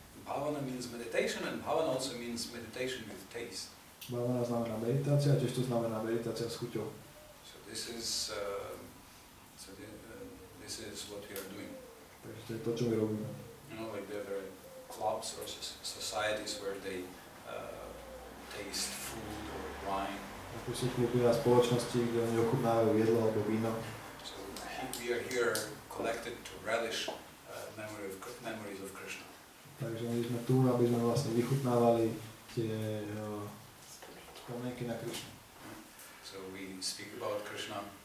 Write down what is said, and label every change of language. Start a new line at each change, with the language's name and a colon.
English: Bhavana means meditation, and bhavana also means meditation with taste.
Slovak: Bhavana znamená meditácia, a tiež to znamená meditácia s chuťou.
English: So this is what we are doing.
Slovak: Takže to je to, čo my robíme.
English: You know, like there are clubs or societies where they taste food or wine.
Slovak: Ako sú kluby a spoločnosti, kde oni ochutnávajú jedlo alebo víno.
English: So we are here collected to relish memories of Krishna.
Slovak: Takže my sme tu, aby sme vlastne vychutnávali tie spomienky na Krišnu.
English: So we speak about Krishna.